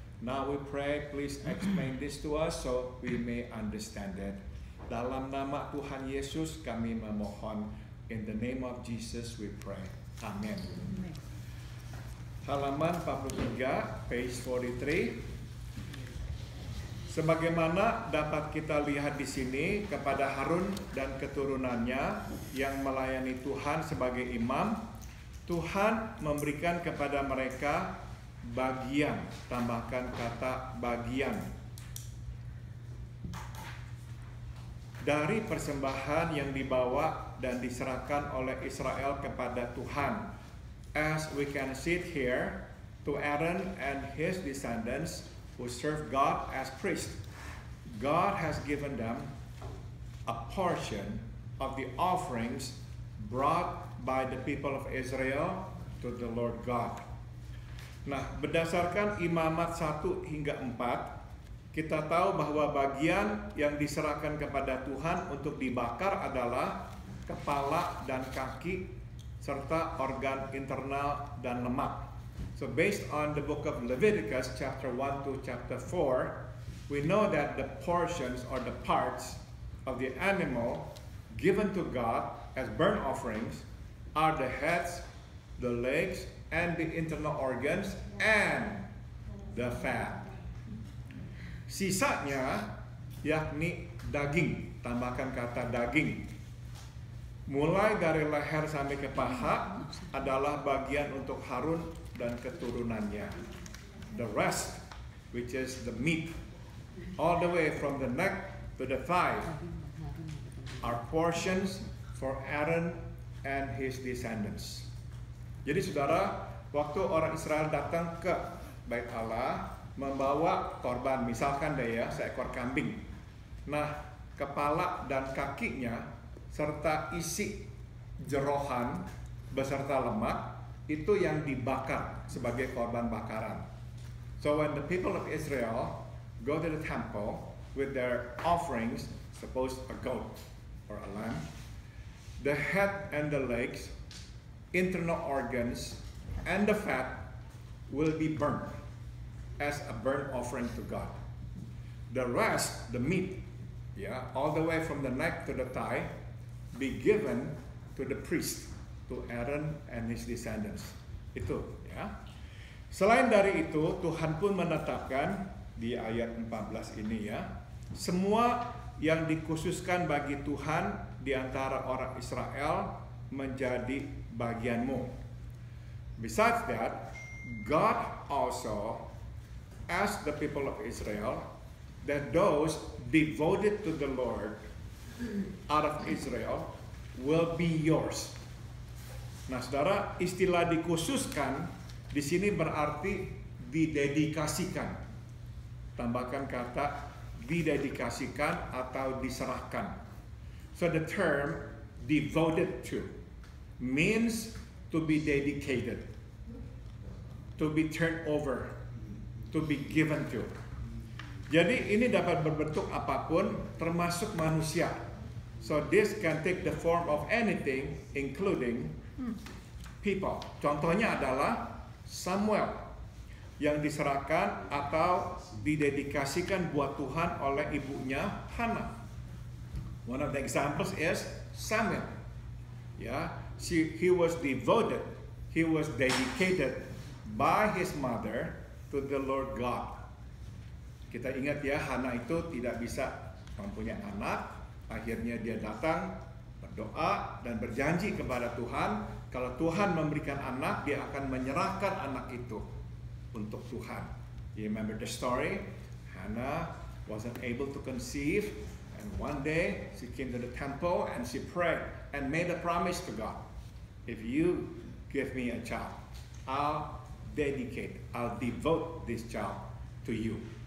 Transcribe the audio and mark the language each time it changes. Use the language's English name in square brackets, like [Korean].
[English] Now we pray, please explain this to us so we may understand it. [Indonesian] Dalam nama Tuhan Yesus kami memohon. [English] In the name of Jesus we pray. [Indonesian] Amin. Halaman 43, [English] page 43. [Indonesian] Sebagaimana dapat kita lihat di sini kepada Harun dan keturunannya yang melayani Tuhan sebagai imam, Tuhan memberikan kepada mereka bagian, tambahkan kata bagian, dari persembahan yang dibawa dan diserahkan oleh Israel kepada Tuhan. [English] As we can see it here, to Aaron and his descendants who serve God as priests, God has given them a portion of the offerings brought by the people of Israel to the Lord God. [Indonesian] Nah, berdasarkan Imamat 1 hingga 4, kita tahu bahwa bagian yang diserahkan kepada Tuhan untuk dibakar adalah kepala dan kaki serta organ internal dan lemak. [English] So based on the book of Leviticus chapter 1 to chapter 4, we know that the portions or the parts of the animal given to God as burnt offerings are the heads, the legs, and the internal organs, and the fat. [Indonesian] Sisanya yakni daging, tambahkan kata daging. Mulai dari leher sampai ke paha adalah bagian untuk Harun dan keturunannya. [English] The rest, which is the meat, all the way from the neck to the thigh, are portions for Aaron and his descendants. [Indonesian] Jadi saudara, waktu orang Israel datang ke Bait Allah membawa korban, misalkan deh ya, seekor kambing. Nah, kepala dan kakinya serta isi jerohan beserta lemak itu yang dibakar sebagai korban bakaran. [English] So when the people of Israel go to the temple with their offerings, suppose a goat or a lamb, the head and the legs, internal organs, and the fat will be burnt as a burnt offering to God. The rest, the meat, all the way from the neck to the thigh, be given to the priest, to Aaron and his descendants. [Indonesian] Itu ya. Selain dari itu, Tuhan pun menetapkan di ayat 14 ini ya, semua yang dikhususkan bagi Tuhan di antara orang Israel menjadi bagianmu. [English] Besides that, God also asked the people of Israel that those devoted to the Lord out of Israel will be yours. [Indonesian] Nah, saudara, istilah dikhususkan di sini berarti didedikasikan. Tambahkan kata didedikasikan atau diserahkan. [English] So the term devoted to means to be dedicated, to be turned over, to be given to. [Indonesian] Jadi ini dapat berbentuk apapun termasuk manusia. [English] So this can take the form of anything including people. [Indonesian] Contohnya adalah Samuel yang diserahkan atau didedikasikan buat Tuhan oleh ibunya Hannah. [English] One of the examples is Samuel. He was devoted, he was dedicated by his mother to the Lord God. [Indonesian] Kita ingat ya, Hannah itu tidak bisa mempunyai anak. Akhirnya dia datang, berdoa, dan berjanji kepada Tuhan. Kalau Tuhan memberikan anak, dia akan menyerahkan anak itu untuk Tuhan. [English] You remember the story? Hannah wasn't able to conceive. And one day, she came to the temple and she prayed and made a promise to God. If you give me a child, I'll devote this child to you.